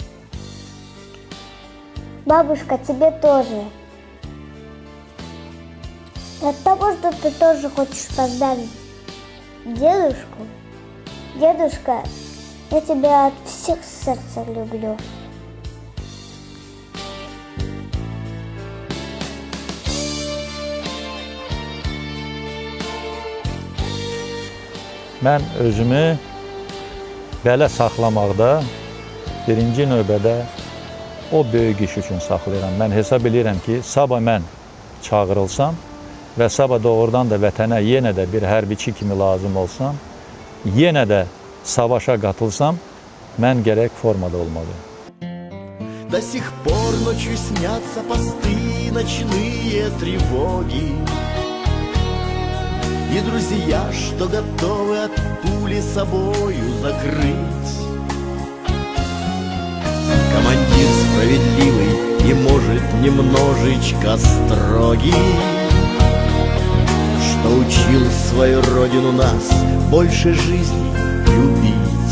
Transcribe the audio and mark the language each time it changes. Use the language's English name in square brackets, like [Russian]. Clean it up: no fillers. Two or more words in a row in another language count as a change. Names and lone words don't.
[Russian] Бабушка, тебе тоже. От того, что ты тоже хочешь поздравить дедушку. Дедушка, я тебя от всех сердца люблю. [Azerbaijani] Mən özümü belə saxlamaqda birinci növbədə o böyük iş üçün saxlayıram. Mən hesab edirəm ki, sabah mən çağırılsam və sabah doğrudan da vətənə yenə də bir hərbiçi kimi lazım olsam, yenə də savaşa qatılsam, mən gərək formada olmalıyım. [Russian] До сих пор ночью снятся посты, ночные тревоги. И друзья, что готовы от пули собою закрыть. Командир справедливый и, может, немножечко строгий, что учил свою родину нас больше жизни любить.